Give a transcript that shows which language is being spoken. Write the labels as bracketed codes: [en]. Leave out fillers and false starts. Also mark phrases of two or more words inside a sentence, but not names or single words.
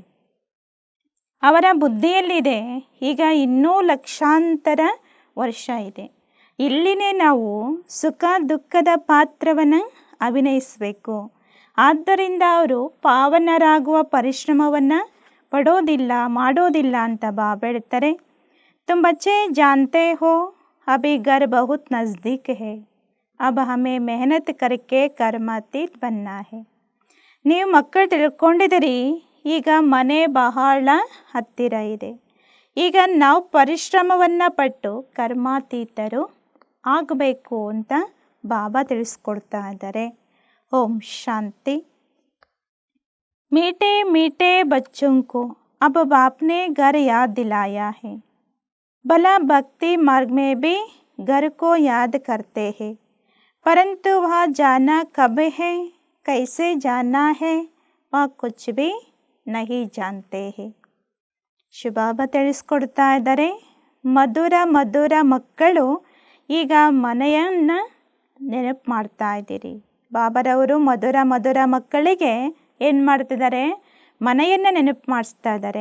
[kn] ಅವರ ಬುದ್ಧಿಯಲ್ಲಿದೆ, ಈಗ ಇನ್ನೂ ಲಕ್ಷಾಂತರ ವರ್ಷ ಇದೆ, ಇಲ್ಲಿನೇ ನಾವು ಸುಖ ದುಃಖದ ಪಾತ್ರವನ್ನು ಅಭಿನಯಿಸಬೇಕು. ಆದ್ದರಿಂದ ಅವರು ಪಾವನರಾಗುವ ಪರಿಶ್ರಮವನ್ನು ಮಾಡೋದಿಲ್ಲ ಅಂತ ಬಾಬಾ ಹೇಳ್ತಾರೆ. [hi] तुम बच्चे जानते हो अभी घर बहुत नज़दीक है, अब हमें मेहनत करके कर्मातीत बनना है. [kn] ನೀವು ಮಕ್ಕಳು ತಿಳ್ಕೊಂಡಿದ್ದೀರಿ, ಈಗ ಮನೆ ಬಹಳ ಹತ್ತಿರ ಇದೆ, ಈಗ ನಾವು ಪರಿಶ್ರಮವನ್ನು ಪಟ್ಟು ಕರ್ಮಾತೀತರು ಆಗಬೇಕು ಅಂತ ಬಾಬಾ ತಿಳಿಸ್ಕೊಡ್ತಾ ಇದ್ದಾರೆ. ಓಂ ಶಾಂತಿ. [hi] मीठे मीठे बच्चों को अब बाप ने घर याद दिलाया है. भला भक्ति मार्ग में भी घर को याद करते हैं, परंतु वह जाना कब है, कैसे जाना है, वह कुछ भी नहीं जानते हैं. [kn] ಶಿವಬಾಬಾ ತಿಳಿಸ್ಕೊಡ್ತಾ ಇದ್ದಾರೆ, ಮಧುರ ಮಧುರ ಮಕ್ಕಳು ಈಗ ಮನೆಯನ್ನು ನೆನಪು ಮಾಡ್ತಾ ಇದ್ದೀರಿ. ಬಾಬರವರು ಮಧುರ ಮಧುರ ಮಕ್ಕಳಿಗೆ ಏನು ಮಾಡ್ತಿದ್ದಾರೆ, ಮನೆಯನ್ನು ನೆನಪು ಮಾಡಿಸ್ತಾ ಇದ್ದಾರೆ.